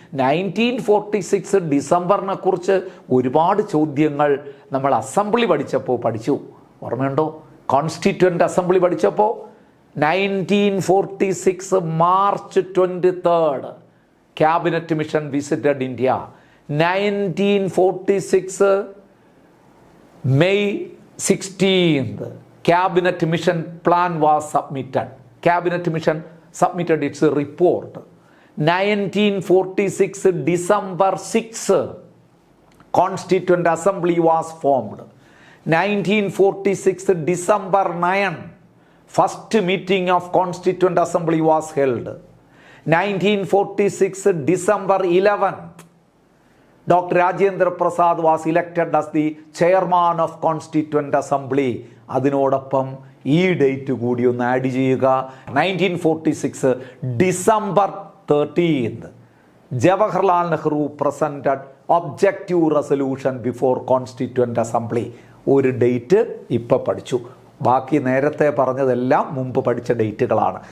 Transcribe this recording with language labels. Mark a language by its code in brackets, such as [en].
[ml] 1946 ഡിസംബറിനെ കുറിച്ച് ഒരുപാട് ചോദ്യങ്ങൾ നമ്മൾ അസംബ്ലി പഠിച്ചപ്പോൾ പഠിച്ചു. ഓർമ്മയുണ്ടോ? കോൺസ്റ്റിറ്റ്യൂവന്റ് അസംബ്ലി പഠിച്ചപ്പോൾ 1946 March 23 cabinet mission visited India. [en] 1946 May 16th, Cabinet Mission Plan was submitted. Cabinet Mission submitted its report. 1946 December 6, Constituent Assembly was formed. 1946 December 9, first meeting of Constituent Assembly was held. 1946 December 11, Dr. Rajendra Prasad was elected as the chairman of Constituent Assembly. [ml] അതിനോടൊപ്പം ഈ date കൂടി ഒന്ന് add ചെയ്യുക. [en] 1946 December 13 Jawaharlal Nehru presented objective resolution before constituent assembly. [ml] ഒരു date ഇപ്പം പഠിച്ചു. ബാക്കി നേരത്തെ പറഞ്ഞതെല്ലാം മുമ്പ് പഠിച്ച ഡേറ്റുകളാണ്.